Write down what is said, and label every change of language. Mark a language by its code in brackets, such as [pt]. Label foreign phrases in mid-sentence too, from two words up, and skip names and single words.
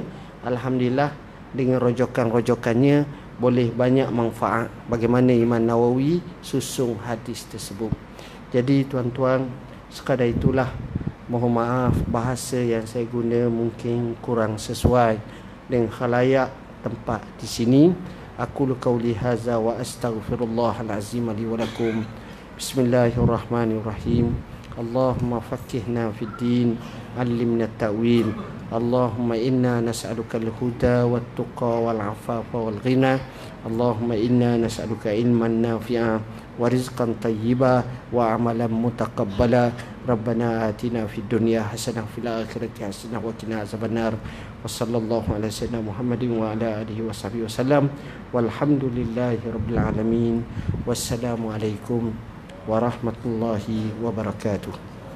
[ms] Alhamdulillah dengan rojokan-rojokannya boleh banyak manfaat bagaimana Imam Nawawi susung hadis tersebut. Jadi tuan-tuan, sekadar itulah. Mohon maaf bahasa yang saya guna mungkin kurang sesuai dengan khalayak tempat di sini. [ar] أقول قولي هذا وأستغفر الله العظيم لي ولكم. بسم الله الرحمن الرحيم. اللهم فقهنا في الدين، علمنا التأويل. اللهم إنا نسألك الهدى والتقى والعفاف والغنى. اللهم إنا نسألك علما نافعا ورزقا طيبا وعملا متقبلا. ربنا آتنا في الدنيا حسنة وفي الآخرة حسنة وقنا عذاب النار. وصلى الله على سيدنا محمد وعلى آله وصحبه وسلم. والحمد لله رب العالمين. والسلام عليكم ورحمة الله وبركاته.